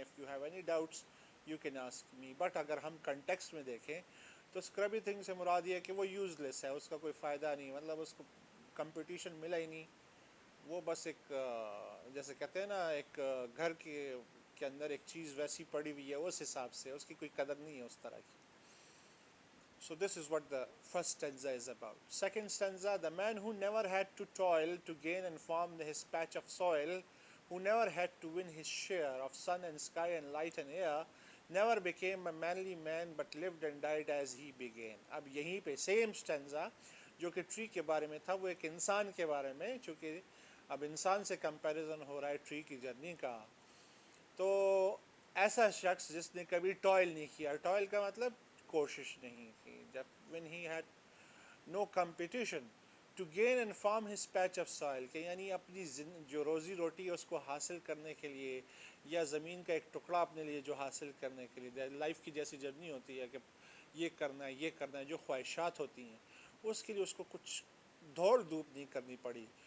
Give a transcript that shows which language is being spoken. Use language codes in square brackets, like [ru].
[en] If you have any doubts you can ask me. [hi] But अगर हम context में देखें तो स्क्रबी थिंग से मुराद ये है कि वो यूज़लेस है, उसका कोई फ़ायदा नहीं, मतलब उसको कंपटीशन मिला ही नहीं. वो बस एक जैसे कहते हैं ना, एक घर के अंदर एक चीज़ वैसी पड़ी हुई है, उस हिसाब से उसकी कोई कदर नहीं है उस तरह की. [en] So this is what the first stanza is about. Second stanza, the man who never had to toil to gain and farm his patch of soil, who never had to win his share of sun and sky and light and air, never became a manly man but lived and died as he began. [hi] अब यहीं पे same stanza जो कि tree के बारे में था, वो एक इंसान के बारे में, चूँकि अब इंसान से कंपैरिजन हो रहा है ट्री की जर्नी का. तो ऐसा शख्स जिसने कभी टॉयल नहीं किया, टॉयल का मतलब कोशिश नहीं की, जब [en] when he had no competition to gain and farm his patch of soil, [hi] कि यानी अपनी जो रोज़ी रोटी है उसको हासिल करने के लिए, या ज़मीन का एक टुकड़ा अपने लिए जो हासिल करने के लिए, लाइफ की जैसी जर्नी होती है कि ये करना है, ये करना है, जो ख्वाहिशात होती हैं, उसके लिए उसको कुछ दौड़ धूप नहीं करनी पड़ी.